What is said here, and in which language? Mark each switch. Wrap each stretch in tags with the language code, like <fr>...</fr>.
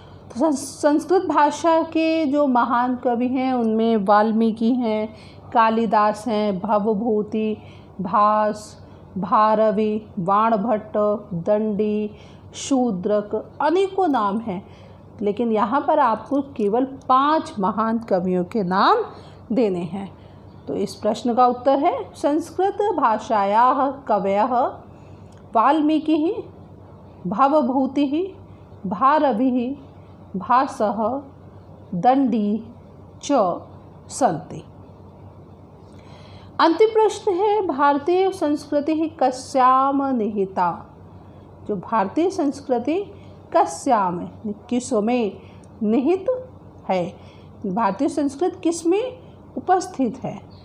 <hi>तो संस्कृत भाषा के जो महान कवि हैं उनमें वाल्मीकि हैं, कालिदास हैं, भवभूति, भास, भारवी, बाणभट्ट, दंडी, शूद्रक, अनेकों नाम हैं, लेकिन यहाँ पर आपको केवल 5 महान कवियों के नाम देने हैं। तो इस प्रश्न का उत्तर है</hi> <sa>संस्कृत भाषायाः कवयः वाल्मीकिः, भवभूतिः, भारविः, भासः, दंडी च सन्ति।</sa> <hi>अंतिम प्रश्न है</hi> <sa>भारतीय संस्कृति कस्याम निहिता।</sa> <hi>जो भारतीय संस्कृति कस्याम किसमें निहित है, भारतीय संस्कृति किसमें उपस्थित है।</hi>